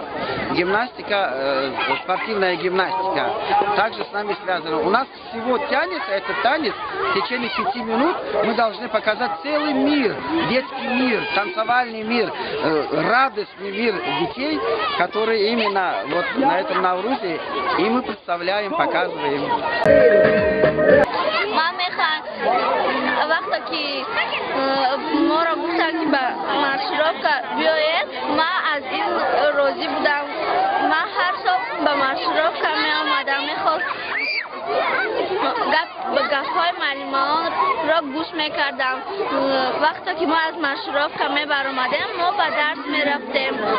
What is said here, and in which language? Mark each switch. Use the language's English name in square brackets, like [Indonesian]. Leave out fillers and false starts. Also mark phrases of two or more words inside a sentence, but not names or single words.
[Russian] Гимнастика, спортивная гимнастика, также с нами связано. У нас всего тянется этот танец в течение 5 минут. Мы должны показать целый мир, детский мир, танцевальный мир, радостный мир детей, которые именно вот на этом Наврузе, и мы представляем, показываем. [Tajik] وقتی که ما را گفتن که به مشرفه بیاید ما از این راضی بودم ما هر صبح به مشرفه می آمدم میخواست گپ‌های معلمان را گوش میکردم وقتی که ما از مشرفه می برآمدیم ما به درس می رفتیم